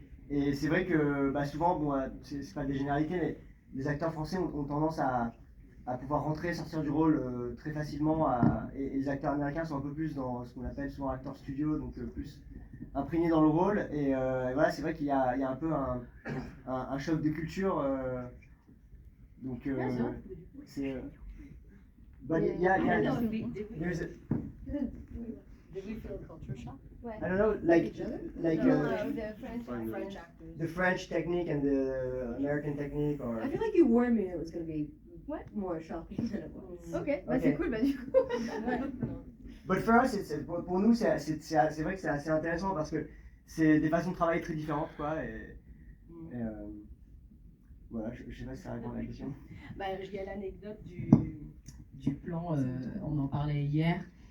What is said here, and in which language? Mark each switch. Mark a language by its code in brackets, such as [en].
[fr] Et c'est vrai que souvent, bon, c'est pas des généralités, mais les acteurs français ont tendance à pouvoir rentrer et sortir du rôle très facilement, et les acteurs américains sont un peu plus dans ce qu'on appelle souvent acteurs studio, donc plus imprégnés dans le rôle, et voilà, c'est vrai qu'il y a un peu un choc de culture, donc c'est... [en] But yeah, there's a... Did we feel culture shock? I don't know, like the the French technique and the American technique, or... I feel like you warned me it was going to be more shocking than it was. [fr] Ok, bah c'est cool, bah du coup. [en] But for us, [fr] pour nous, c'est vrai que c'est assez intéressant parce que c'est des façons de travailler très différentes, quoi. Et voilà, je sais pas si ça répond à la question. Bah, il y a l'anecdote du plan, on en parlait hier.